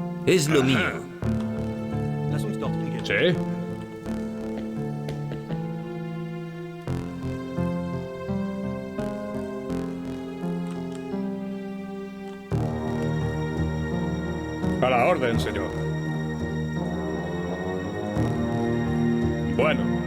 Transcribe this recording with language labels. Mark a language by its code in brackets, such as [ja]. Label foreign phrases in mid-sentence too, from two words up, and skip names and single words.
[es] Es lo mío. [de] Lass uns dorthin gehen. [es] Sí. A la orden, señor. Bueno.